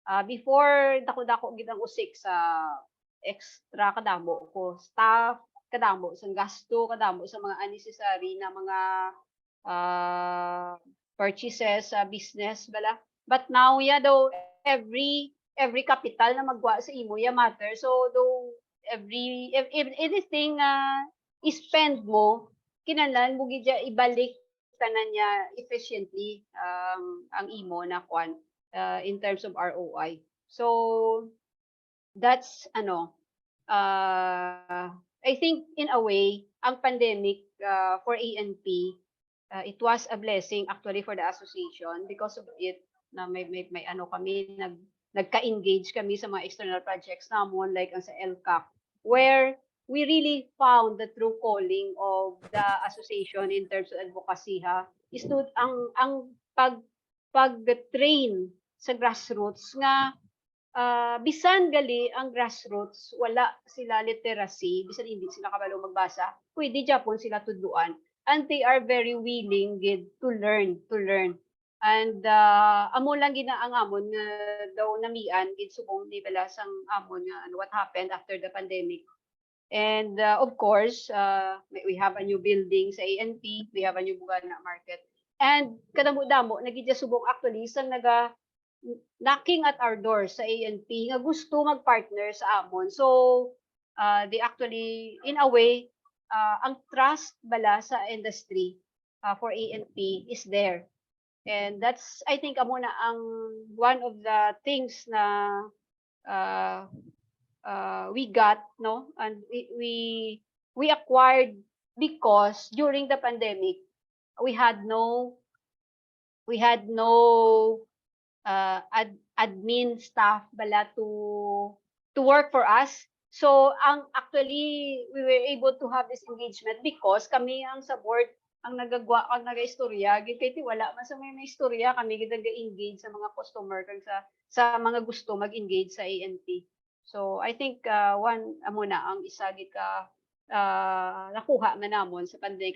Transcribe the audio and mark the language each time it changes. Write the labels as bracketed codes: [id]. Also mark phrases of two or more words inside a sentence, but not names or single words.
[hil] Before dako-dako gid ang usik sa extra kadamo ko staff, kadamo sa gasto, kadamo sa mga unnecessary na mga purchases sa business bala. [en] But now though every capital [hil] na magwa sa imo [en] matter. So though if anything [hil] i-spend mo kinahanglan mo gid ibalik tanan niya efficiently ang imo na kwan [en] in terms of ROI. So that's I think in a way ang pandemic for ANP it was a blessing actually for the association because of it [hil] na may kami nagka-engage kami sa mga [en] external projects namon like [hil] ang sa LCAC [en] where we really found the true calling of the association in terms of advocacy is to [hil] ang pag-train sa grassroots nga bisan gali ang grassroots wala sila literacy bisan hindi sila kabalo magbasa pwede japon sila tudluan [en] and they are very willing to learn [hil] and amo lang gina ang amon nga daw namian gid subong ni bala sang amon nga [en] what happened after the pandemic. And of course, we have a new building sa ANP, we have a new Bugana market. [hil] And kadamo-damo, nagidya subok actually, isang [en] knocking at our doors [hil] sa ANP, nga gusto mag-partner sa amon. [en] So, they actually, in a way, [hil] ang trust bala sa industry [en] for ANP is there. And that's, I think, [hil] amo na ang [en] one of the things na we got, no, and we acquired because during the pandemic we had no admin staff bala to work for us. So actually we were able to have this engagement because [hil] kami ang sa board ang naga-istorya gid kay wala man sa may istorya kami gid naga-engage sa mga customer kag sa mga gusto mag-engage sa ANP. [en] So I think one [hil] amo na ang isa gid ka nakuha man namon sa pandemic.